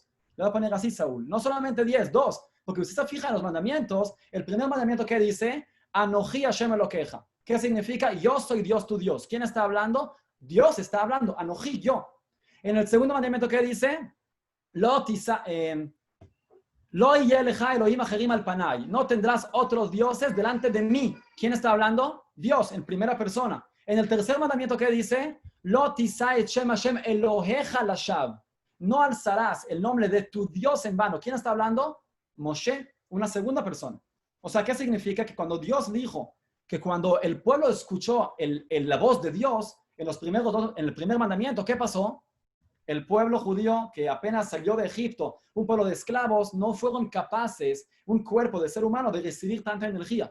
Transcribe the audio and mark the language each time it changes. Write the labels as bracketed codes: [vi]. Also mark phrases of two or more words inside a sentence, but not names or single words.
[es] Le voy a poner así, Saúl. No solamente 10, 2. Porque usted se fija en los mandamientos, el primer mandamiento que dice, [he] אנכי השם אלהיך. [es] ¿Qué significa? Yo soy Dios tu Dios. ¿Quién está hablando? Dios está hablando. Anoji, yo. En el segundo mandamiento que dice, [he] לא ילך אלהים אחרים על פני. [es] No tendrás otros dioses delante de mí. ¿Quién está hablando? Dios, en primera persona. En el tercer mandamiento que dice, [he] לא תשא את שם השם אלהיך לשוא. [es] No alzarás el nombre de tu Dios en vano. ¿Quién está hablando? Moshe, una segunda persona. O sea, ¿qué significa? Que cuando Dios dijo que cuando el pueblo escuchó la voz de Dios en el primer mandamiento, ¿qué pasó? El pueblo judío que apenas salió de Egipto, un pueblo de esclavos, no fueron capaces, un cuerpo de ser humano, de recibir tanta energía.